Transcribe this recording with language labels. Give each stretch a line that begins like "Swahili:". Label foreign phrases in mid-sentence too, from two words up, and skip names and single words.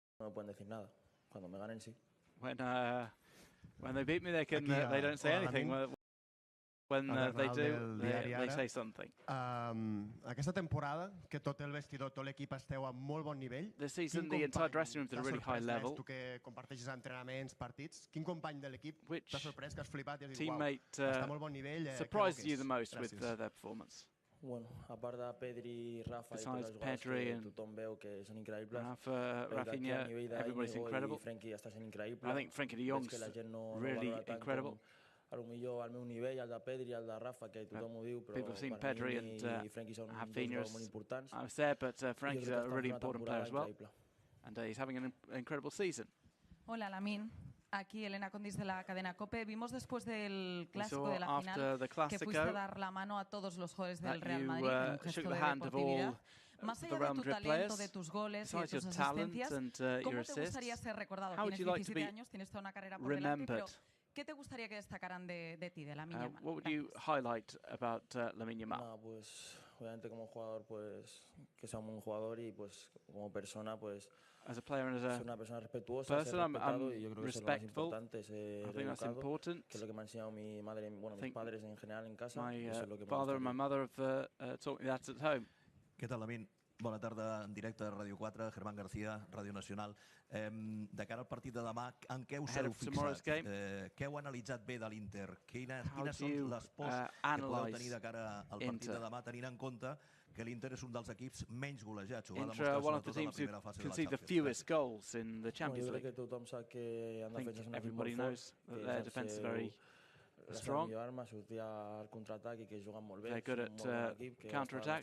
Spanish: no pueden decir nada. Cuando me ganen, sí.
English: When they beat me, they don't say anything. When they do, they say something.
Catalan: Aquesta temporada, que tot el vestidor, tot l'equip esteu a molt bon nivell.
English: This season, the entire dressing room is at a really high level.
Catalan: Tu que comparteixes entrenaments, partits, quin company de l'equip t'ha sorprès, que has flipat i has dit,
English: teammate
Catalan: està a molt bon nivell?
English: Surprised you the most with their performance?
Catalan: Bueno, a part de Pedri, Rafa i tots els jugadors que tothom veu que són increïbles, Rafinha,
English: everybody's incredible.
Catalan: Frenkie està sent increïble.
English: I think Frenkie de Jong's really incredible.
Catalan: Potser al meu nivell, el de Pedri, el de Rafa, que tothom ho diu, però
English: people have seen Pedri and
Catalan: Frenkie són Rafinha's molt importants.
English: I was there, but Frankie's a really important player as well. And he's having an incredible season.
Spanish: Hola, Lamine. Aquí Elena Condis de la cadena COPE. Vimos después del clásico de la final que fuiste a dar la mano a todos los jugadores del Real Madrid en un gesto de deportividad. Más allá de tu talento, de tus goles y de tus asistencias, ¿cómo te gustaría ser recordado? Tienes 17 años, tienes toda una carrera por delante, pero ¿qué te gustaría que destacaran de ti, de Lamine Yamal?
English: What would you highlight about Lamine Yamal?
Spanish: Pues obviamente como jugador, pues que sea un buen jugador y pues como persona, pues
English: as a player and as a
Spanish: una persona respetuosa, ser respetado, y yo creo que eso es lo más importante, ser educado, que es lo que me han enseñado mi madre, bueno, mis padres en general en casa. Eso es lo que
English: father and my mother have taught me that at home.
Catalan: Què tal, Lamine? Bona tarda en directe de Ràdio 4, Germán García, Ràdio Nacional. De cara al partit de demà, en què us heu fixat? Què heu analitzat bé de l'Inter? Quines són les pors que podeu tenir de cara al partit de demà, tenint en compte que l'Inter és un dels equips menys golejats? Inter,
English: one of the teams who concede the fewest goals in the Champions League.
Catalan: Jo crec que tothom sap que han defensat un equip
English: everybody knows that their defense is very strong. They're good at counter-attacks.